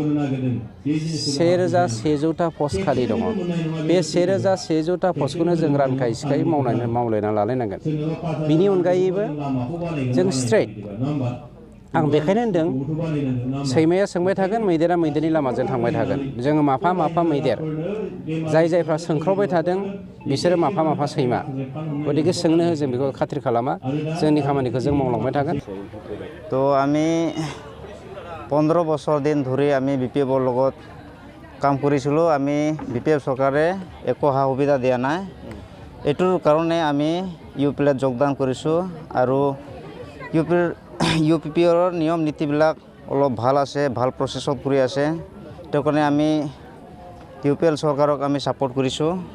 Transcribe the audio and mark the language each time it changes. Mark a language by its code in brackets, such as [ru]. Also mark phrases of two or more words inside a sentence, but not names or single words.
[brx] 1100 पस्ट खालि दङ बे 1100 पस्टखौनो जों रानखायै सिखायै मावलायना लालायनांगोन बिनि अनगायैबो जों स्ट्रेट आं बेखायनो होनदों सैमाया सोंबाय थागोन मैदेरा मैदेरनि लामाजों थांबाय थागोन जोङो माफा मैदेर जायफ्रा सोंख्रावबाय थादों बिसोरो माफा सैमा गतिके सोंनो हो जों बेखौ खाथिर खालामा जोंनि खामानिखौ जों मावलांबाय थागोन [as] তো আমি 15 বছৰ দিন ধৰি আমি বিপিএফৰ লগত কাম কৰিছিলোঁ আমি বিপিএফ চৰকাৰে একো সা সুবিধা দিয়া নাই এইটোৰ কাৰণে আমি ইউপিএলত যোগদান কৰিছোঁ আৰু ইউপিপিএলৰ নিয়ম নীতিবিলাক অলপ ভাল আছে ভাল প্ৰচেছত কৰি আছে সেইটো কাৰণে আমি ইউপিএল চৰকাৰক আমি ছাপোৰ্ট কৰিছোঁ